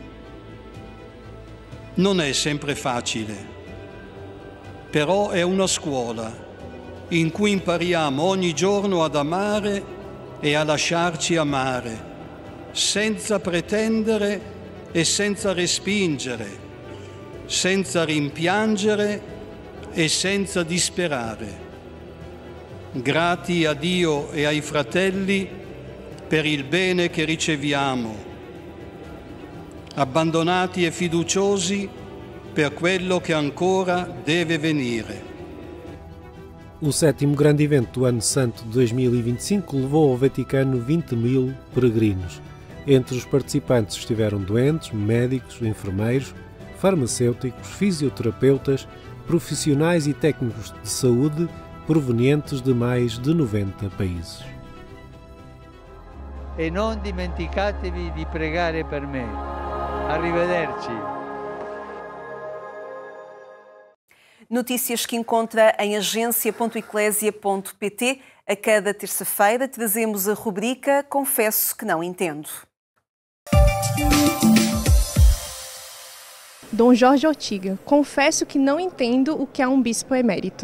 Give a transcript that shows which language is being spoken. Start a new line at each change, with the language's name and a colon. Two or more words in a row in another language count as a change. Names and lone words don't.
Italian: Non è sempre facile, però è una scuola in cui impariamo ogni giorno ad amare e a lasciarci amare, senza pretendere e senza respingere, senza rimpiangere e senza disperare. Grati a Dio e ai fratelli per il bene che riceviamo, abbandonati e fiduciosi per quello che ancora deve venire.
Portuguese: O sétimo grande evento do Ano Santo de 2025 levou ao Vaticano 20.000 peregrinos. Entre os participantes estiveram doentes, médicos, enfermeiros, farmacêuticos, fisioterapeutas, profissionais e técnicos de saúde provenientes de mais de 90 países.
Italian: E non dimenticatevi di pregare per me. Arrivederci.
Portuguese: Notícias que encontra em agência.eclésia.pt. A cada terça-feira trazemos a rubrica Confesso que não entendo. Dom Jorge Ortiga, confesso que não entendo o que é um bispo emérito.